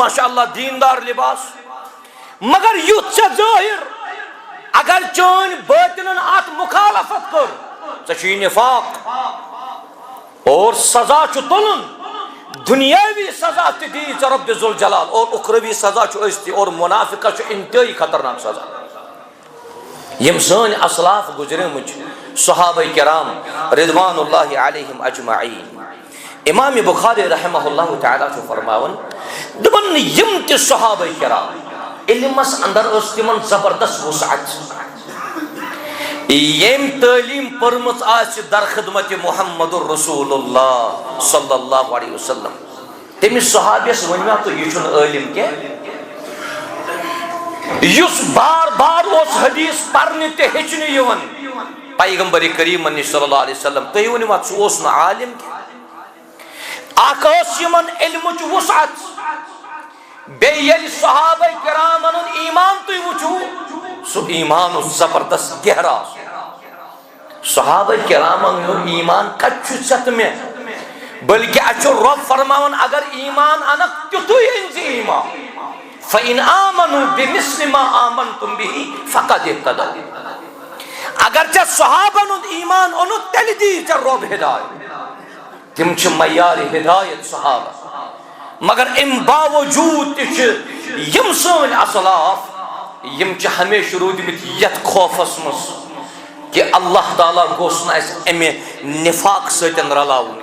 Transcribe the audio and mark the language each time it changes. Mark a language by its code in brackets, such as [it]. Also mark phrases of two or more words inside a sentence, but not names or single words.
[ks] ماشاءاللہ دیندار لباس مگر یُتھ ژےٚ ظٲہِر اگر چٲنۍ باطنن اتھ مخالفت کٔر ژےٚ چھُے نفاق اور سزا چھُ تُلُن دنیاوی سزا تہِ دی ژےٚ [ar] رب ذوالجلال [ks] اور اخروی سزا چھُ أسۍ تہِ اور منافقس چھُ انتہٲئی خطرناک سزا یم سٲنۍ اسلاف گزریمٕتۍ چھِ صحابہ کرام [ar] رضوان اللہ علیہم اجمعین [ks] امام بخاری [ar] رحمہ اللہ تعالیٰ [ks] چھُ فرماوان دپان یم تہِ صحابہ کرام علمس اندر ٲس تِمن زبردست وسعت یم تعلیم پٔرمٕژ آسہِ در خدمت محمد رسول اللہ [ar] صلی اللہ علیہ وسلم [ks] تٔمِس صحابیس ؤنۍوا تُہۍ یہِ چھُنہٕ عٲلم کینٛہہ یُس بار بار اوس حدیث پرنہِ تہِ ہیٚچھنہِ یِوان پیغمبر کریٖمن نِش [ar] صلی اللہ علیہ وسلم [ks] تُہۍ ؤنۍوا ژٕ اوس نہٕ عالم کینٛہہ اکھ ٲس یِمن علمٕچ وسعت بیٚیہِ ییٚلہِ صحابہ کرامن ہُنٛد ایمان تُہۍ وٕچھِو سُہ ایمان اوس زبردست گہرا صحابہ کرامن ہُنٛد ایمان کتہِ چھُ ژےٚ تہٕ مےٚ بلکہ اَسہِ چھُ رۄب فرماوان اگر ایمان انکھ تیُتھُے أنۍ زِ ایمان [ar] فَإِنْ آمَنُوا بِمِثْلِ مَا آمَنْتُمْ بِهِ فَقَدِ اهْتَدَوْا [ks] اگر ژےٚ صحابن ہُنٛد ایمان اوٚنُتھ تیٚلہِ دی ژےٚ رۄب ہدایت تِم چھِ معیارِ ہدایت صحابہ مگر امہِ باوجوٗد تہِ چھِ یم سٲنۍ اسلاف یم چھِ ہمیشہ روٗدمٕتۍ یتھ خوفس منٛز کہ اللہ تعالیٰ گوٚژھ نہٕ اَسہِ امہِ نفاق سۭتۍ رلاوُن